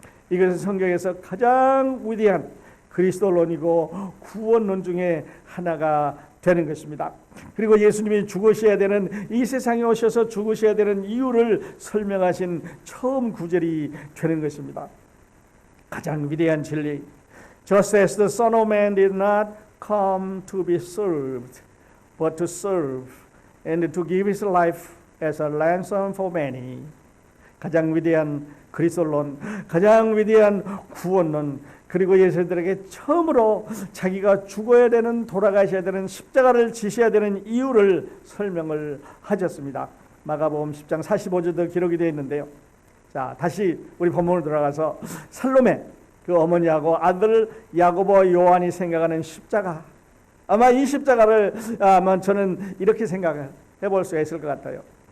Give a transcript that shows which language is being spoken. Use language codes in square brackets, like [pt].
[ko] 이것은 성경에서 가장 위대한 그리스도론이고 구원론 중에 하나가 되는 것입니다. 그리고 예수님이 죽으셔야 되는 이 세상에 오셔서 죽으셔야 되는 이유를 설명하신 처음 구절이 되는 것입니다. 가장 위대한 진리. [en] Just as the Son of Man did not come to be served, but to serve and to give his life as a ransom for many. [ko] 가장 위대한 그리스도론, 가장 위대한 구원론, 그리고 예수들에게 처음으로 자기가 죽어야 되는, 돌아가셔야 되는, 십자가를 지셔야 되는 이유를 설명을 하셨습니다. 마가복음 10장 45절도 기록이 되어 있는데요. 자, 다시 우리 본문으로 돌아가서 살로메 그 어머니하고 아들 야고보와 요한이 생각하는 십자가, 아마 이 십자가를 아마 저는 이렇게 생각해 볼 수가 있을 것 같아요.